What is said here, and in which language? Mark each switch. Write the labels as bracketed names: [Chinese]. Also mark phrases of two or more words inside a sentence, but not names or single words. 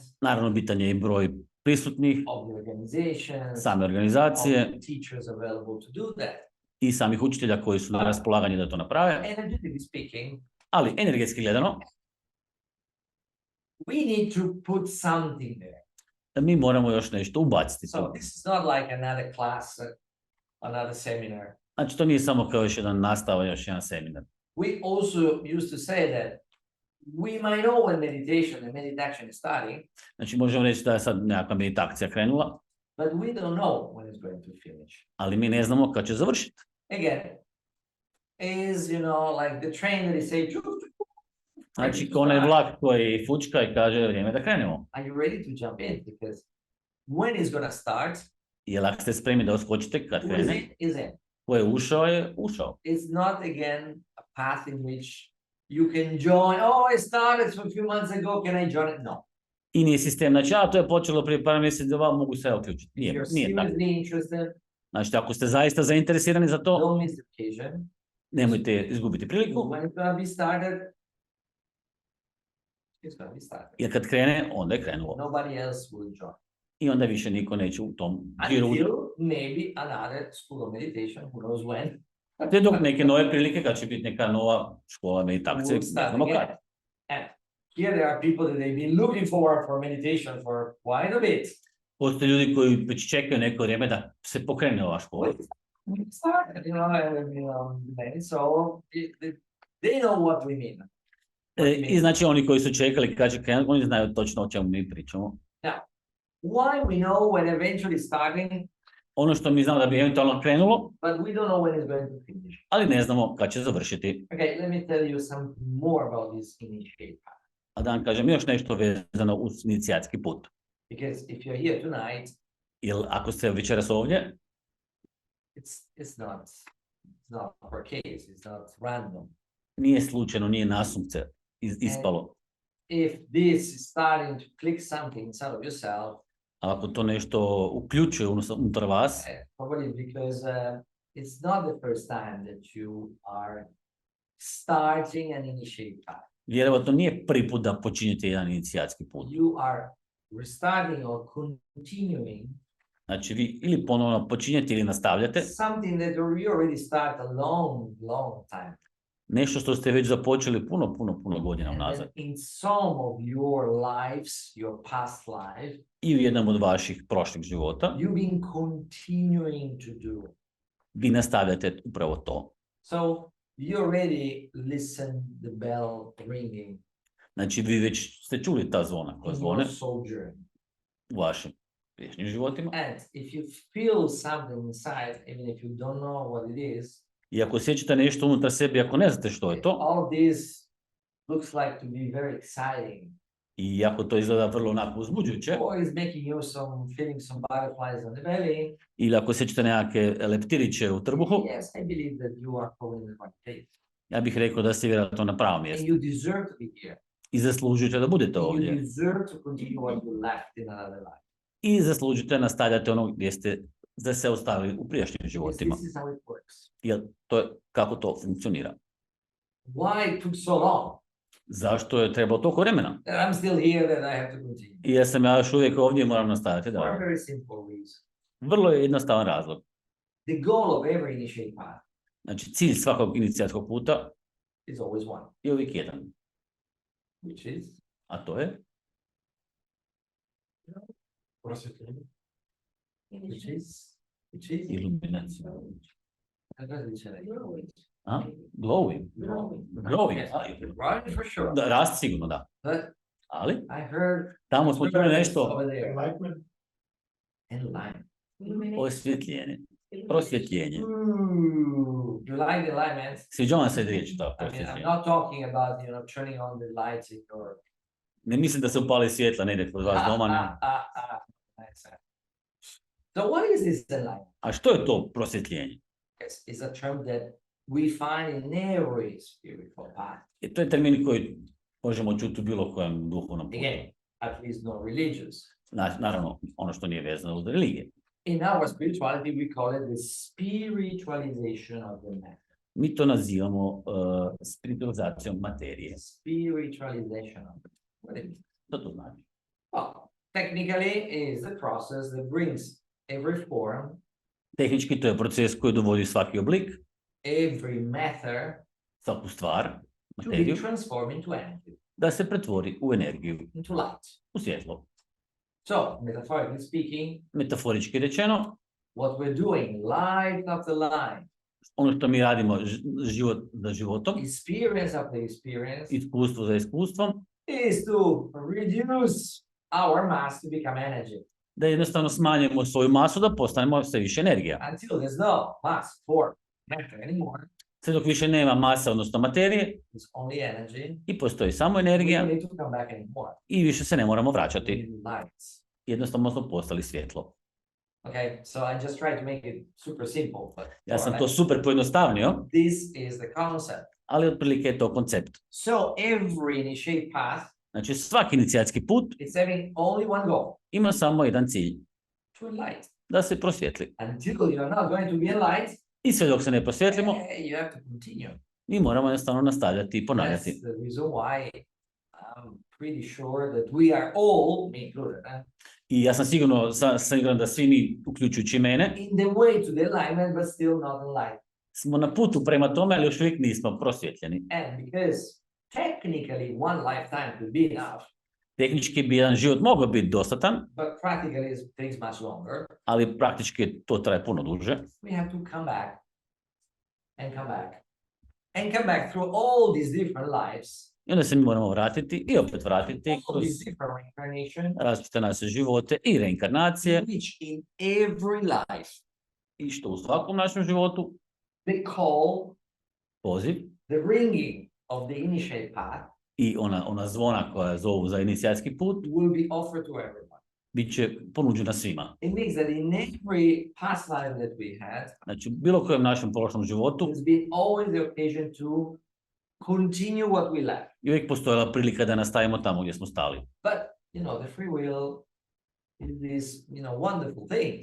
[Croatian] Naravno, bitan je i broj prisutnih, [English] of the organizations, same of [Croatian] organizacije [English] the teachers available to do that. [Croatian] i samih učitelja koji su na raspolaganju da to naprave. [English] Energetically speaking, [Croatian] Ali energetski gledano, [English] we need to put something there. [Croatian] mi moramo još nešto ubaciti. [English] So this is not like another class, another seminar. [Croatian] Znači, to nije samo kao još jedan nastava, još jedan seminar. [English] We also used to say that we might know when meditation and MeditAkcije is starting, [Croatian] Znači, možemo reći da je sad nekakva meditacija krenula, [English] but we don't know when it's going to finish. [Croatian] ali mi ne znamo kad će završiti. [English] Again, is, like the train that is say, [Croatian] Znači, kao onaj vlak koji fučka i kaže vrijeme da krenemo. [English] are you ready to jump in? Because when it's going to start, [Croatian] Jel ako ste spremni da uskočite kad [English] who is [Croatian] krene, [English] in, is in. [Croatian] ko je ušao. [English] It's not, again, a path in which you can join. Oh, it started a few months ago. Can I join it? No. [Croatian] I nije sistem, znači, to je počelo prije par mjeseci, mogu se uključiti. [English] If [Croatian] Nije [English] you're [Croatian] tako. [English] seriously interested, [Croatian] Znači, ako ste zaista zainteresirani za to, [English] don't miss the occasion. [Croatian] nemojte izgubiti priliku, [English] When it's going to be started, it's going to be started. [Croatian] jer kad krene, onda je krenulo. [English] Nobody else will join. [Croatian] I onda više niko neće u tom džiru. [English] Until maybe another school of meditation, who knows when. [Croatian] Te dok neke nove prilike, kad će biti neka nova škola MeditAkcije, ne [English] Will start [Croatian] znamo [English] again. [Croatian] kad. [English] And here there are people that they've been looking forward for meditation for quite a bit. [Croatian] Postoje ljudi koji već čekaju neko vrijeme da se pokrene ova škola. [English] Started, so they know what we mean. [Croatian] I znači oni koji su čekali kad će krenuti, oni znaju točno o čemu mi pričamo. [English] Why we know when eventually starting, [Croatian] Ono što mi znamo da bi eventualno krenulo, [English] but we don't know when it's going to finish. [Croatian] ali ne znamo kad će završiti. [English] Okay, let me tell you some more about this initiate path. [Croatian] A da vam kažem još nešto vezano uz inicijatski put. [English] Because if you're here tonight, [Croatian] Jer ako ste večeras ovdje, [English] it's not per case, it's not random. [Croatian] nije slučajno, nije nasumce ispalo. [English] If this is starting to click something inside of yourself, [Croatian] A ako to nešto uključuje unutar vas, [English] probably because it's not the first time that you are starting an initiate path. [Croatian] vjerovatno nije prvi put da počinjete jedan inicijatski put. [English] You are restarting or continuing [Croatian] Znači vi ili ponovno počinjete ili nastavljate [English] something that you already started a long time. [Croatian] nešto što ste već započeli puno godina [English] And [Croatian] unazad. [English] then in some of your lives, your past life, [Croatian] I u jednom od vaših prošlih života [English] you've been continuing to do. [Croatian] vi nastavljate upravo to. [English] So you already listen the bell ringing [Croatian] Znači vi već ste čuli ta zvona koja [English] in [Croatian] zvone [English] your sojourn. [Croatian] u vašim prijašnjim životima. [English] And if you feel something inside, even if you don't know what it is, [Croatian] I ako osjećate nešto unutar sebe, ako ne znate što je to, [English] all of this looks like to be very exciting. [Croatian] I ako to izgleda vrlo onako uzbuđujuće, [English] or is making you feeling some butterflies on the belly, [Croatian] ili ako osjećate nekakve leptiriće u trbuhu, [English] yes, I believe that you are going in the right place. [Croatian] ja bih rekao da ste vjerojatno na pravom [English] And [Croatian] mjestu. [English] you deserve to be here. [Croatian] I zaslužujete da budete [English] And you [Croatian] ovdje. [English] deserve to continue what you left in another life. [Croatian] I zaslužujete nastavljati ono gdje ste se ostavili u prijašnjim [English] Yes, [Croatian] životima. [English] this is how it works. [Croatian] Jer to je kako to funkcionira. [English] Why it took so long? [Croatian] Zašto je trebalo toliko vremena? [English] That I'm still here, that I have to continue. [Croatian] I ja sam još uvijek ovdje i moram nastaviti. [English] For a [Croatian] Da. [English] very simple reason. [Croatian] Vrlo je jednostavan razlog. [English] The goal of every initiate path [Croatian] Znači, cilj svakog inicijacijskog puta [English] is always one, [Croatian] je uvijek jedan. [English] which is [Croatian] A to je [English] which is [Croatian] iluminacija. kako se kaže? [English] A? Glowing. Growing. Yes, [Croatian] A, [English] right, for sure. [Croatian] da, rast sigurno, da. [English] But [Croatian] Ali [English] I heard [Croatian] tamo smo čuli nešto [English] over there. Enlightenment. [Croatian] osvjetljenje, prosvjetljenje. [English] Ooh, you like the enlightenment? [Croatian] Sviđa vam se riječ ta [English] I mean, I'm [Croatian] prosvjetljenje. [English] not talking about, turning on the lights or [Croatian] Ne mislim da se upali svjetla negdje kod vas doma. Ne. [English] Nice. So what is this enlightenment? [Croatian] A što je to prosvjetljenje? [English] It's a term that we find in every spiritual path. [Croatian] I to je termin koji možemo čuti u bilo kojem duhovnom putu. [English] Again, at least not religious. [Croatian] Naravno, ono što nije vezano uz religije. [English] In our spirituality, we call it the spiritualization of the matter. [Croatian] Mi to nazivamo spiritualizacijom materije. [English] Spiritualization of it. What it means? [Croatian] Što to znači? [English] Well, technically, is the process that brings every form, [Croatian] Tehnički to je proces koji dovodi svaki oblik, [English] every matter [Croatian] svaku stvar, [English] to be [Croatian] materiju, [English] transformed into energy, [Croatian] da se pretvori u energiju, [English] into light. [Croatian] u svjetlo. [English] So, metaphorically speaking, [Croatian] Metaforički rečeno, [English] what we're doing line after line, [Croatian] ono što mi radimo život za životom, [English] experience after experience, [Croatian] iskustvo za iskustvom, [English] is to reduce our mass to become energy [Croatian] da jednostavno smanjimo svoju masu da postanemo sve više energija. [English] until there's no mass for matter anymore. [Croatian] Sve dok više nema masa, odnosno materije, [English] It's only energy. [Croatian] i postoji samo [English] We [Croatian] energija [English] don't need to come back anymore. [Croatian] i više se ne moramo [English] We [Croatian] vraćati. [English] need lights. [Croatian] Jednostavno smo postali svjetlo. [English] Okay, so I just try to make it super simple. But [Croatian] Ja sam to super pojednostavnio, [English] this is the concept. [Croatian] ali otprilike je to koncept. [English] So every initiate path, [Croatian] Znači, svaki inicijacijski put [English] it's having only one goal, [Croatian] ima samo jedan cilj, [English] to enlighten. [Croatian] da se prosvjetli. [English] Until you're not going to be enlightened, [Croatian] I sve dok se ne prosvjetlimo, [English] you have to continue. [Croatian] mi moramo jednostavno nastavljati i [English] That's [Croatian] ponavljati. [English] the reason why I'm pretty sure that we are all, me included, [Croatian] I ja sam siguran da svi mi, uključujući mene, [English] in the way to the enlightenment, but still not enlightened. [Croatian] smo na putu prema tome, ali još uvijek nismo prosvjetljeni. [English] And because technically one lifetime could be enough, [Croatian] Tehnički bi jedan život mogao biti dostatan, [English] but practically it takes much longer, [Croatian] ali praktički to traje puno duže. [English] we have to come back and come back and come back through all these different lives, [Croatian] I onda se mi moramo vratiti i opet vratiti [English] all [Croatian] kroz [English] these different reincarnations, [Croatian] različite naše živote i reinkarnacije, [English] which in every life [Croatian] i što u svakom našem životu [English] the call, [Croatian] poziv [English] the ringing of the initiate path [Croatian] i ona zvona koja zovu za inicijacijski put [English] will be offered to everyone. [Croatian] bit će ponuđena svima. [English] It means that in every past life that we had, [Croatian] Znači, u bilo kojem našem prošlom životu [English] there's been always the occasion to continue what we left. [Croatian] i uvijek postojala prilika da nastavimo tamo gdje smo stali. [English] But, the free will is this, wonderful things.